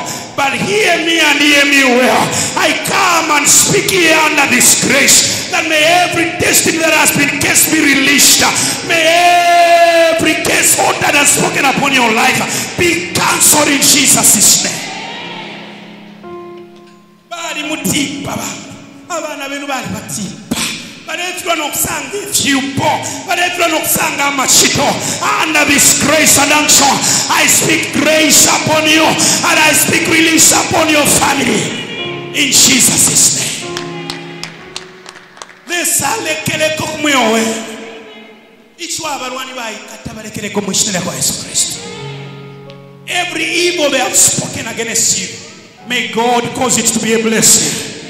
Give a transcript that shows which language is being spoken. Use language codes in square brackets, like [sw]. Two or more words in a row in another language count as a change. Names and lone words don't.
[en] But hear me and hear me well. I come and speak here under this grace that may every destiny that has been cursed be released. May every curse that has spoken upon your life be cancelled in Jesus' name. [bem] Bali mutipa abana benu bali batipa. [en] But if you are not sang but if you are not sang under this grace and unction, I speak grace upon you and I speak release upon your family in Jesus' name. Every evil they have spoken against you, may God cause it to be a blessing.